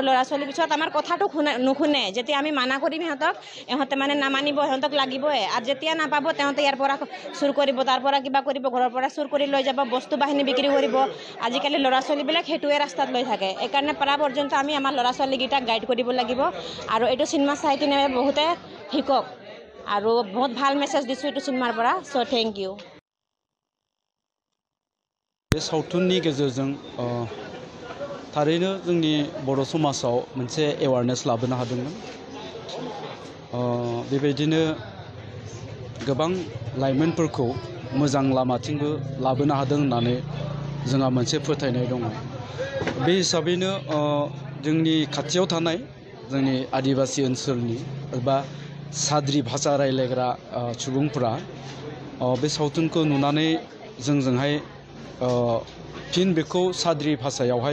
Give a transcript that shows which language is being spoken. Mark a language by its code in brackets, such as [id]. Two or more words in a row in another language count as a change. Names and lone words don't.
[as] ল'ৰা ছোৱালীৰ পিছত আমাৰ কথাটো নুশুনে যেতিয়া আমি মানা কৰিম ইহঁতে মানে নামানিব সিহঁতক লাগিবই আৰু যেতিয়া নাপাব তেহঁতে ইয়াৰ পৰা চুৰ কৰিব তাৰ পৰা কিবা কৰিব ঘৰৰ পৰা চুৰ কৰি লৈ যাব বস্তু বাহিনী বিক্ৰী কৰিব আজিকালি ল'ৰা ছোৱালীবিলাক সেইটোৱে ৰাস্তাত লৈ থাকে এইকাৰণে পাৰা পৰ্যন্ত আমি আমাৰ ল'ৰা ছোৱালীকেইটাক গাইড কৰিব লাগিব আৰু এইটো চিনেমা চাই কিনে বহুতে শিকক আৰু বহুত ভাল মেছেজ দিছোঁ এইটো চিনেমাৰ পৰা [en] so thank you [brx] बे सावथुननि गेजेरजों थारैनो जोंनि बर' समाजाव मोनसे एवारनेस लाबोनो हादोंमोन बेबायदिनो गोबां लाइमोनफोरखौ मोजां लामाथिंबो लाबोनो हादों होननानै जोंहा मोनसे फोथायनाय दङ बे हिसाबैनो जोंनि खाथियाव थानाय जोंनि आदिबासि ओनसोलनि एबा साद्रि भाषा रायलायग्रा सुबुंफोरा बे सावथुनखौ नुनानै जोंजोंहाय फिन बेखौ साद्रि भाषायावहाय